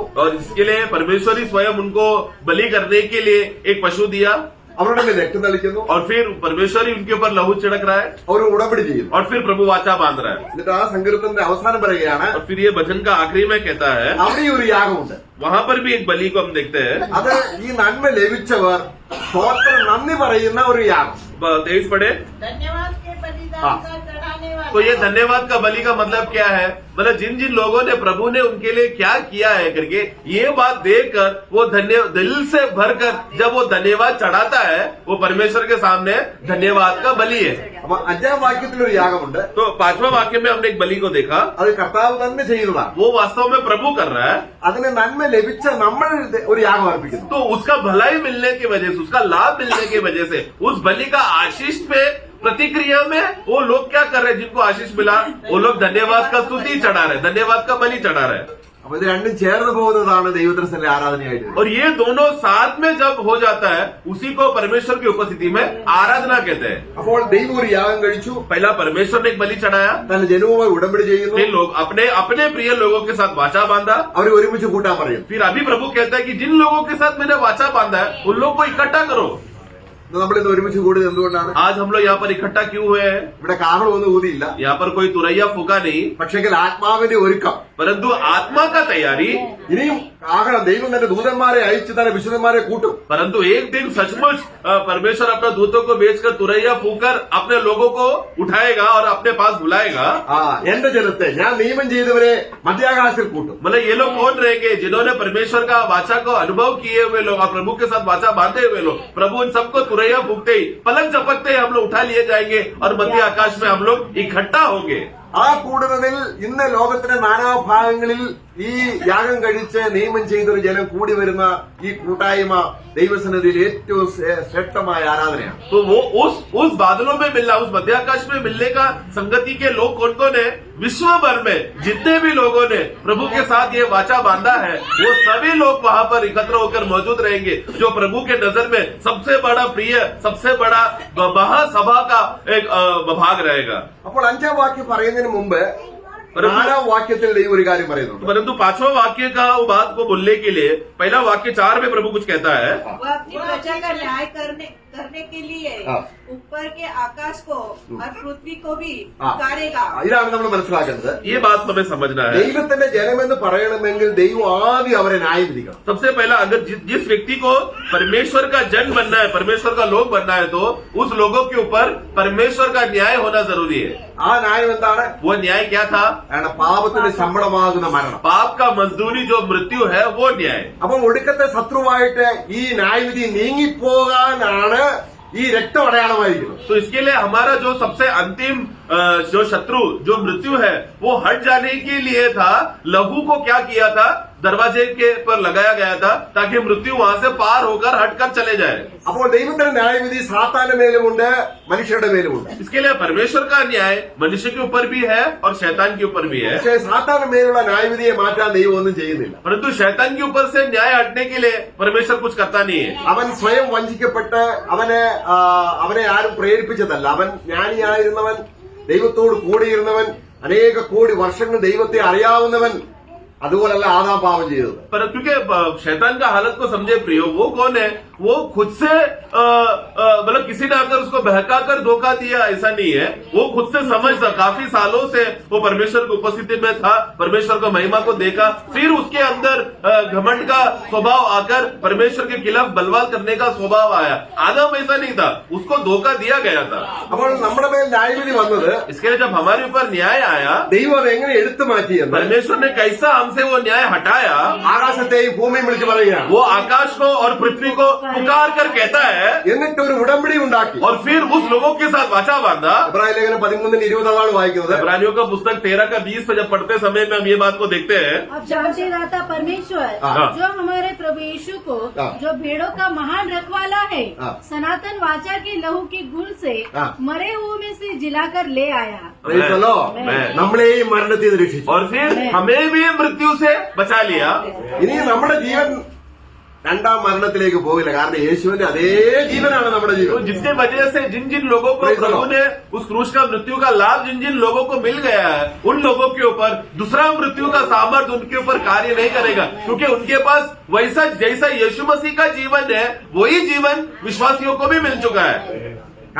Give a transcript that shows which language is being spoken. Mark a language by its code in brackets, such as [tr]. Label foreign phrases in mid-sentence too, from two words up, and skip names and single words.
[hi] और इसके लिए परमेश्वर ही स्वयं उनको बलि करने के लिए एक पशु दिया, [ml] അവരുടെ മേൽ രക്തം തളിക്കുന്നു, [hi] और फिर परमेश्वर ही उनके ऊपर लहू छिड़क रहा है, [ml] അവർ ഉടമ്പടി ചെയ്യുന്നു, [hi] और फिर प्रभु वाचा बांध रहा है। [ml] എന്നിട്ട് ആ സങ്കീർത്തനത്തിന്റെ അവസാനം പറയുകയാണ്, [hi] और फिर ये भजन का आखिरी में कहता है, [ml] അവിടെ ഒരു യാഗമുണ്ട്, [hi] वहां पर भी एक बलि को हम देखते हैं। [ml] അത് ഈ നന്മ ലഭിച്ചവർ സ്തോത്രം നന്ദി പറയുന്ന ഒരു യാഗം। [hi] 23 पढ़े। धन्यवाद के बलिदान का चढ़ाने वाला तो ये धन्यवाद का बलि का मतलब क्या है? मतलब जिन जिन लोगों ने प्रभु ने उनके लिए क्या किया है करके ये बात देखकर वो दिल से भरकर जब वो धन्यवाद चढ़ाता है, वो परमेश्वर के सामने धन्यवाद का बलि है। [ml] അപ്പൊ അഞ്ചാം വാക്യത്തിലൊരു യാഗമുണ്ട്. [hi] तो 5वां वाक्य में हमने एक बलि को देखा, [ml] അത് കർത്താവ് തന്നെ ചെയ്യുന്നതാണ്. [hi] वो वास्तव में प्रभु कर रहा है। [ml] അതിന് നന്മ ലഭിച്ച നമ്മൾ ഒരു യാഗം अर्पिക്കുന്നു. [hi] तो उसका भलाई मिलने की वजह से, उसका लाभ मिलने की वजह से उस बलि का आशीष पे प्रतिक्रिया में वो लोग क्या कर रहे हैं? जिनको आशीष मिला वो लोग धन्यवाद का स्तुति चढ़ा रहे, धन्यवाद का बलि चढ़ा रहे। [ml] അപ്പൊ ഇത് രണ്ടും ചേർന്ന് പോകുന്നതാണ് ദൈവദൃശ്യത്തിന്റെ ആരാധനയായിട്ട്. [hi] और ये दोनों साथ में जब हो जाता है उसी को परमेश्वर की उपस्थिति में आराधना कहते हैं। [ml] അപ്പോൾ ദൈവം ഒരു യാഗം കഴിച്ചു, [hi] पहला परमेश्वर ने एक बलि चढ़ाया, [ml] തന്റെ ജനവുമായി ഉടമ്പടി ചെയ്യുന്നു, [hi] फिर लोग अपने अपने प्रिय लोगों के साथ वाचा बांधा, [ml] അവരെ ഒരുമിച്ച് കൂട്ടാൻ പറയും. [hi] फिर अभी प्रभु कहता है कि जिन लोगों के साथ मैंने वाचा बांधा है उन लोगों को इकट्ठा करो। [ml] നമ്മൾ ഇന്ന് ഒരുമിച്ച് കൂടിയത് എന്തുകൊണ്ടാണ്? [hi] आज हम लोग यहाँ पर इकट्ठा क्यों हुए हैं? [ml] ഇവിടെ കാഹളമൊന്നും ഊതിയില്ല, [hi] यहाँ पर कोई तुरैया फूका नहीं, [ml] പക്ഷെങ്കിൽ ആത്മാവിന്റെ ഒരുക്കം. [hi] परंतु आत्मा का तैयारी। [ml] ഇനിയും കാഹളം ദൈവം തന്റെ ദൂതന്മാരെ അയച്ച് തന്റെ വിശുദ്ധന്മാരെ കൂട്ടും. [hi] परंतु एक दिन सचमुच परमेश्वर अपने दूतों को भेजकर तुरैया फूकर अपने लोगों को उठाएगा और अपने पास बुलाएगा। [ml] എന്റെ ജനത്തെ ഞാൻ നിയമം ചെയ്തവരെ മധ്യാകാശത്തിൽ കൂട്ടും. [hi] मतलब ये लोग कौन रहेंगे? जिन्होंने परमेश्वर का वाचा को अनुभव किए हुए लोग और प्रभु के साथ वाचा बांधे हुए लोग। प्रभु उन सबको तुरैया फूकते ही, पलक झपकते ही हम लोग उठा लिए जाएंगे और मध्य आकाश में हम लोग इकट्ठा होंगे। [ml] ആ കൂടുന്നതിൽ ഇന്ന് ലോകത്തിന്റെ നാനാഭാഗങ്ങളിൽ ഈ യാഗം കഴിച്ച് നിയമം ചെയ്തൊരു ജനം കൂടി വരുന്ന ഈ കൂട്ടായ്മ ദൈവസന്നിധിയിൽ ഏറ്റവും ശ്രേഷ്ഠമായ ആരാധനയാണ്. [hi] तो वो उस बादलों में मिलना, उस मध्याकाश में मिलने का संगति के लोग कौन कौन है? विश्व भर में जितने भी लोगों ने प्रभु के साथ ये वाचा बांधा है वो सभी लोग वहां पर एकत्र होकर मौजूद रहेंगे, जो प्रभु के नजर में सबसे बड़ा प्रिय, सबसे बड़ा महासभा का एक भाग रहेगा। [ml] അപ്പോൾ അഞ്ചാം വാക്യം പറയുന്നതിന് മുമ്പ് നാലാം വാക്യത്തിൽ ദൈവം ഒരു കാര്യം പറയുന്നുണ്ട്. [hi] परंतु 5वां वाक्य का वो बात को बोलने के लिए पहला वाक्य 4 में प्रभु कुछ कहता है। वो अपनी प्रजा का न्याय करने के लिए ऊपर के आकाश को और पृथ्वी को भी पुकारेगा। [ml] ഇതാണ് നമ്മൾ മനസ്സിലാക്കേണ്ടത്. [hi] ये बात हमें समझना है। [ml] ദൈവത്തിന്റെ ജനമെന്ന് പറയണമെങ്കിൽ ദൈവം ആദ്യം അവരെ ന്യായം വിധിക്കണം. [hi] सबसे पहला अगर जिस व्यक्ति को परमेश्वर का जन बनना है, परमेश्वर का लोग बनना है, तो उस लोगों के ऊपर परमेश्वर का न्याय होना जरूरी है। [ml] ആ ന്യായം എന്താണ്? [hi] वो न्याय क्या था? [ml] അയാളുടെ പാപത്തിന്റെ ശമ്പളമാകുന്ന മരണം. [hi] पाप का मजदूरी जो मृत्यु है वो न्याय। [ml] അപ്പം ഒടുക്കത്തെ ശത്രുവായിട്ട് ഈ ന്യായവിധി നീങ്ങിപ്പോകാനാണ് ഈ രക്തം അടയാളമായിരിക്കുന്നത്. [hi] तो इसके लिए हमारा जो सबसे अंतिम जो शत्रु जो मृत्यु है वो हट जाने के लिए था, लहू को क्या किया था? दरवाजे के पर लगाया गया था ताकि मृत्यु वहां से पार होकर हटकर चले जाए। [ml] അപ്പോൾ ദൈവത്തിന്റെ ന്യായവിധി സാത്താന്റെ മേലുമുണ്ട്, മനുഷ്യരുടെ മേലുമുണ്ട്. [hi] इसके लिए परमेश्वर का न्याय मनुष्य के ऊपर भी है और शैतान के ऊपर भी है। [ml] പക്ഷേ സാത്താന്റെ മേലുള്ള ന്യായവിധിയെ മാറ്റാൻ ദൈവം ഒന്നും ചെയ്യുന്നില്ല. [hi] परंतु शैतान के ऊपर से न्याय हटने के लिए परमेश्वर कुछ करता नहीं है। [ml] അവൻ സ്വയം വഞ്ചിക്കപ്പെട്ട് അവനെ ആരും പ്രേരിപ്പിച്ചതല്ല. അവൻ ജ്ഞാനിയായിരുന്നവൻ, ദൈവത്തോട് കൂടിയിരുന്നവൻ, അനേക കോടി വർഷങ്ങൾ ദൈവത്തെ അറിയാവുന്നവൻ, അതുപോലല്ല ആദാം പാപം ചെയ്തത്. [hi] पर क्योंकि शैतान का हालत को समझे प्रियो, वो कौन है? वो खुद से मतलब किसी ने आकर उसको बहका कर धोखा दिया, ऐसा नहीं है। वो खुद से समझता, काफी सालों से वो परमेश्वर की उपस्थिति में था, परमेश्वर को महिमा को देखा, फिर उसके अंदर घमंड का स्वभाव आकर परमेश्वर के खिलाफ बलवान करने का स्वभाव आया। आदम ऐसा नहीं था, उसको धोखा दिया गया था। [ml] അപ്പോൾ നമ്മുടെ മേൽ ന്യായവിധി വന്നത് [hi] इसके लिए जब हमारे ऊपर न्याय आया, [ml] ദൈവം അത് എങ്ങനെ എടുത്തു മാറ്റിയെന്ന് [hi] परमेश्वर ने कैसा हमसे वो न्याय हटाया। [ml] ആകാശത്തെയും ഭൂമിയും വിളിച്ച് പറയുകയാണ്. [hi] वो आकाश को और पृथ्वी को पुकार कर कहता है, [ml] എന്നിട്ട് ഒരു ഉടമ്പടി ഉണ്ടാക്കി. [hi] और फिर उस लोगों के साथ वाचा बांधा। [ml] എബ്രായ ലേഖനം 13:20 വായിക്കുന്നത്. [hi] इब्रानियों का पुस्तक 13:20 में जब पढ़ते समय में हम ये बात को देखते हैं। अब जानते दाता परमेश्वर हाँ। जो हमारे प्रभु यीशु को हाँ। जो भेड़ों का महान रखवाला है, हाँ। सनातन वाचा की लहू की गुण से हाँ। मरे हुए में से जिलाकर ले आया। [en] Praise the Lord. मैं। [ml] നമ്മളെയും മരണത്തിൽ നിന്ന് രക്ഷിച്ചു. [hi] और फिर हमें भी मृत्यु से बचा लिया। [ml] ഇനി നമ്മുടെ ജീവൻ രണ്ടാം മരണത്തിലേക്ക് പോകില്ല. കാരണം യേശുവിന്റെ അതേ ജീവനാണ് നമ്മുടെ तो ജീവൻ. [hi] जिसके वजह से जिन जिन लोगों को [en] Praise the प्रभु Lord. [hi] ने उस क्रूस का मृत्यु का लाभ जिन जिन लोगों को मिल गया है, उन लोगों के ऊपर दूसरा मृत्यु का सामर्थ्य उनके ऊपर कार्य नहीं करेगा, क्योंकि उनके पास वैसा जैसा यीशु मसीह का जीवन है वही जीवन विश्वासियों को भी मिल चुका है।